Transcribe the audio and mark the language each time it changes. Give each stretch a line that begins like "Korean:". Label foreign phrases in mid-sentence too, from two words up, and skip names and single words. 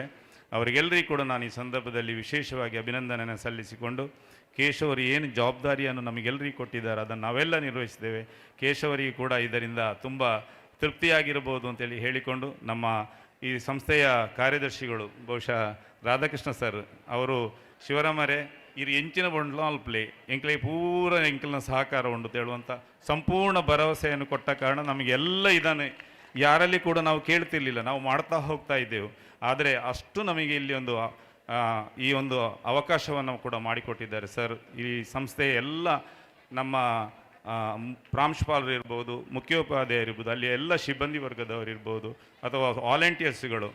Kannada: ಅವರಿಗೆಲ್ಲರಿಗೂ ಕೂಡ ನಾನು ಈ ಸಂದರ್ಭದಲ್ಲಿ ವಿಶೇಷವಾಗಿ ಅಭಿನಂದನೆಯನ್ನು ಸಲ್ಲಿಸಿಕೊಂಡು, ಕೇಶವರು ಏನು ಜವಾಬ್ದಾರಿಯನ್ನು ನಮಗೆಲ್ಲರಿಗೂ ಕೊಟ್ಟಿದ್ದಾರೆ ಅದನ್ನು ನಾವೆಲ್ಲ ನಿರ್ವಹಿಸಿದ್ದೇವೆ. ಕೇಶವರಿಗೆ ಕೂಡ ಇದರಿಂದ ತುಂಬ ತೃಪ್ತಿಯಾಗಿರ್ಬೋದು ಅಂತೇಳಿ ಹೇಳಿಕೊಂಡು, ನಮ್ಮ ಈ ಸಂಸ್ಥೆಯ ಕಾರ್ಯದರ್ಶಿಗಳು ಬಹುಶಃ ರಾಧಾಕೃಷ್ಣ ಸರ್ ಅವರು ಶಿವರಾಮರೇ
Tulu: ಇರು ಎಂಚಿನ ಬಂಡ್ಲಾಲ್ ಪ್ಲೇ ಎಂಕ್ಲೆ ಪೂರ ಎಂಕಲ್ನ ಸಹಕಾರ ಉಂಟು
Kannada: ಹೇಳುವಂಥ ಸಂಪೂರ್ಣ ಭರವಸೆಯನ್ನು ಕೊಟ್ಟ ಕಾರಣ ನಮಗೆಲ್ಲ ಇದನ್ನು ಯಾರಲ್ಲಿ ಕೂಡ ನಾವು ಕೇಳ್ತಿರ್ಲಿಲ್ಲ, ನಾವು ಮಾಡ್ತಾ ಹೋಗ್ತಾ ಇದ್ದೆವು. ಆದರೆ ಅಷ್ಟು ನಮಗೆ ಇಲ್ಲಿ ಒಂದು ಈ ಒಂದು ಅವಕಾಶವನ್ನು ಕೂಡ ಮಾಡಿಕೊಟ್ಟಿದ್ದಾರೆ ಸರ್. ಈ ಸಂಸ್ಥೆಯ ಎಲ್ಲ ನಮ್ಮ ಪ್ರಾಂಶುಪಾಲರು ಇರ್ಬೋದು, ಮುಖ್ಯೋಪಾಧ್ಯಾಯರಿರ್ಬೋದು, ಅಲ್ಲಿ ಎಲ್ಲ ಸಿಬ್ಬಂದಿ ವರ್ಗದವರಿರ್ಬೋದು, ಅಥವಾ ವಾಲಂಟಿಯರ್ಸ್ಗಳು.